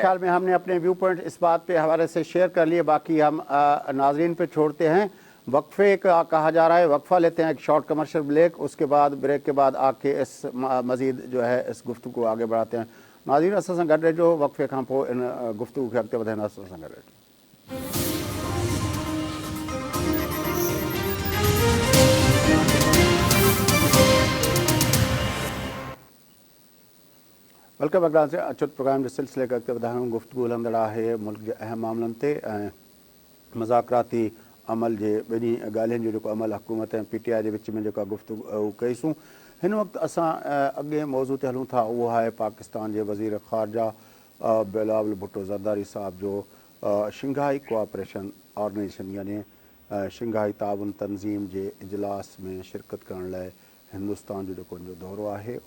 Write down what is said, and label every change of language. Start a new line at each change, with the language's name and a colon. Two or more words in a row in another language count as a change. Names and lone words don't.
Urdu: خیال میں ہم نے اپنے
English: view point
Urdu: اس بات پہ حوالے سے شیئر کر لیے، باقی ہم ناظرین پہ چھوڑتے ہیں۔ وقفے کا کہا جا رہا ہے، وقفہ لیتے ہیں، ایک
English: short commercial break,
Urdu: اس کے بعد بریک کے بعد آ کے اس مزید جو ہے اس گفتگو کو آگے بڑھاتے ہیں۔
Sindhi: ناظرین اساں سان گڈ رہجو، وقفے کھان پوءِ ان گفتگو کے اॻिते वधाईंदासीं، اساं سان گڈ رہجو۔
English: welcome back
Sindhi: سے اچھت پروگرام کے سلسلے کے اॻिते वधायूं، گفتگو हलंदड़ आहे मुल्क जे अहम मामलनि ते ऐं मज़ाकराती अमल जे ॿिन्ही ॻाल्हियुनि जो जेको अमल हुकूमत ऐं PTI जे विच में जेका गुफ़्तगू कईसूं। हिन वक़्तु असां अॻे मौज़ू ते हलूं था, उहो आहे पाकिस्तान जे वज़ीर ख़ारजा बिलावल भुट्टो ज़रदारी साहब जो शंघाई कोऑपरेशन ऑर्गेनाइजेशन यानी शंघाई ताउन तंज़ीम जे इजलास में शिरकत करण लाइ हिंदुस्तान जो जेको उनजो दौरो आहे, उन